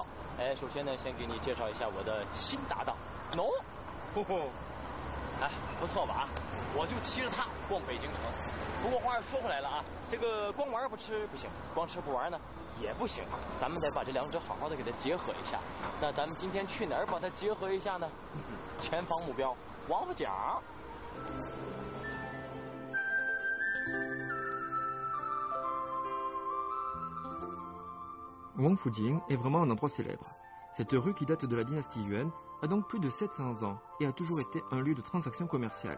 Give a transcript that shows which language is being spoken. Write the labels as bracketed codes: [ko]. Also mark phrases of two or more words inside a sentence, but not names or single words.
[zh] 首先呢，先给你介绍一下我的新搭档喏，不错吧？我就骑着它逛北京城。不过话又说回来了啊，这个光玩不吃不行，光吃不玩呢也不行，咱们得把这两者好好的给它结合一下。那咱们今天去哪儿把它结合一下呢？前方目标王府井。 [fr] Wangfujing est vraiment un endroit célèbre. Cette rue qui date de la dynastie Yuan a donc plus de 700 ans et a toujours été un lieu de transaction commerciale.